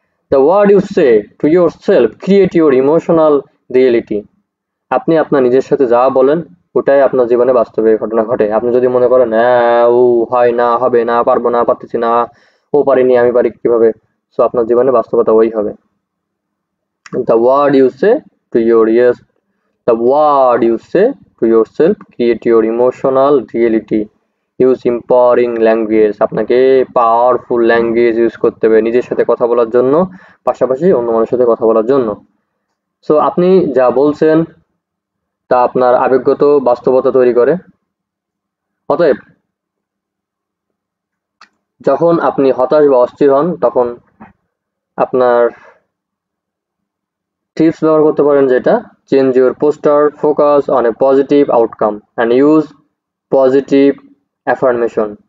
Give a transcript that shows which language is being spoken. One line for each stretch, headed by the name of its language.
English: The word you say to yourself create your emotional reality.
Bangla: আপনি আপনার নিজের সাথে যা বলেন ওটাই আপনার জীবনে বাস্তবে ঘটনা ঘটে। আপনি যদি মনে করেন হ্যাঁ ও হয় না, হবে না, পারবো না, পারতেছি না, ও পারিনি, আমি পারি কিভাবে, সো আপনার জীবনে বাস্তবতা ওই হবে।
English: The word you say to your ears, the word you say to yourself create your emotional reality. Use empowering language.
Bangla: আপনাকে পাওয়ারফুল ল্যাঙ্গুয়েজ ইউজ করতে হবে নিজের সাথে কথা বলার জন্য, পাশাপাশি অন্য মানুষের সাথে কথা বলার জন্য। সো আপনি যা বলছেন তা আপনার আবেগগত বাস্তবতা তৈরি করে। অতএব যখন আপনি হতাশ বা অস্থির হন, তখন আপনার টিপস ব্যবহার করতে পারেন, যেটা
English: Change your poster, focus on a positive outcome and use positive affirmation.